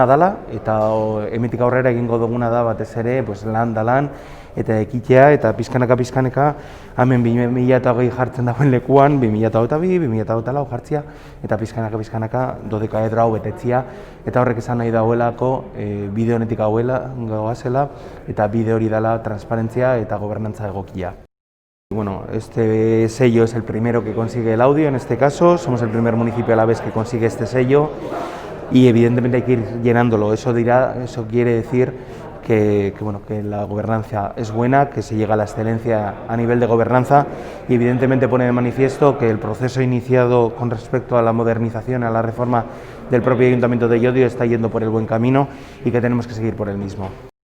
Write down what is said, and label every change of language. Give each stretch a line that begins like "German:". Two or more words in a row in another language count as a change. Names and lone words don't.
Basque: dela, eta hemendik aurrera egingo duguna da batez ere lan da lan, eta ekitea, eta pizkanaka hemen 2020 jartzen dagoen lekuan 2022, 2024 jartzia, eta pizkanaka dodekaedro hau betetzia, eta horrek esan nahi dauelako bide honetik goazela, eta bide hori dela transparentzia eta gobernantza egokia.
Spanish: Bueno, este sello es el primero que consigue el audio, en este caso, somos el primer municipio a la vez que consigue este sello y evidentemente hay que ir llenándolo. Eso quiere decir que la gobernanza es buena, que se llega a la excelencia a nivel de gobernanza y evidentemente pone de manifiesto que el proceso iniciado con respecto a la modernización, a la reforma del propio Ayuntamiento de Llodio está yendo por el buen camino y que tenemos que seguir por el mismo.